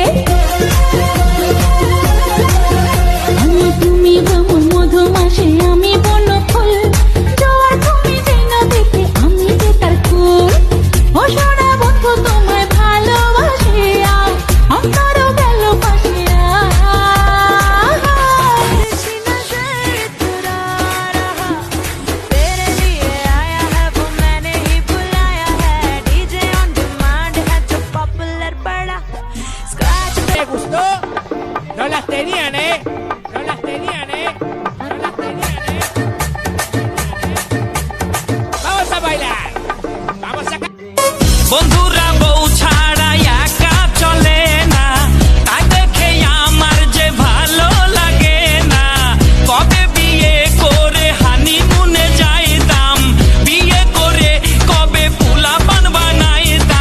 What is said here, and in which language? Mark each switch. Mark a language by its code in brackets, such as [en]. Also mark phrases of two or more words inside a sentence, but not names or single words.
[bn] আমি তুমি ভ্রমণ মধুমাসে আমি বন ফুল, জোয়ার তুমি যেন দেখে আমি যে তার ফুল। ও সোনা বন্ধু তোমায় ভালোবাসে অন্তর গেল পাশে। [es] ¿Te gustó? No las tenían, ¿eh? No las tenían, ¿eh? No las tenían, ¿eh? Vamos a bailar. Vamos a... [bn] বন্ধুরা বউ ছাড়া একা চলে না, তাই দেখে আমার যে ভালো লাগে না। কবে বিয়ে করে হানিমুনে যাইতাম, বিয়ে করে কবে পোলাপান বানাইতাম।